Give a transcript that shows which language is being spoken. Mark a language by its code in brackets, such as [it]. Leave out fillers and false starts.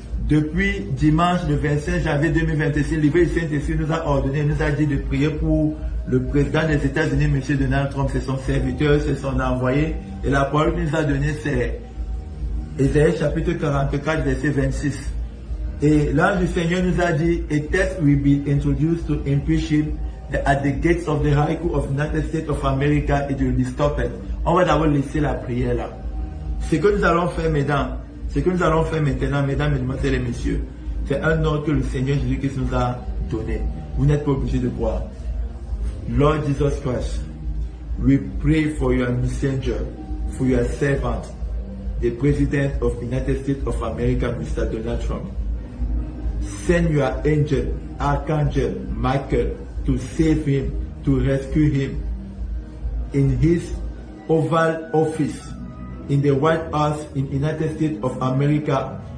[fr] Depuis dimanche, le 25 janvier 2026, le livre du Saint-Esprit nous a ordonné, nous a dit de prier pour le président des États-Unis, M. Donald Trump. C'est son serviteur, c'est son envoyé. Et la parole qu'il nous a donnée, c'est Ésaïe chapitre 44, verset 26. Et l'ange du Seigneur nous a dit, [en] a test will be introduced to impeach him at the gates of the High Court of the United States of America, it will be stopped. [fr] On va d'abord laisser la prière là. Ce que nous allons faire maintenant, mesdames, mesdemoiselles et messieurs, c'est un ordre que le Seigneur Jésus-Christ nous a donné. Vous n'êtes pas obligés de croire. [en] Lord Jesus Christ, we pray for your messenger, for your servant, the President of the United States of America, Mr. Donald Trump. Send your angel, Archangel Michael, to save him, to rescue him in his Oval Office, in the White House, in the United States of America.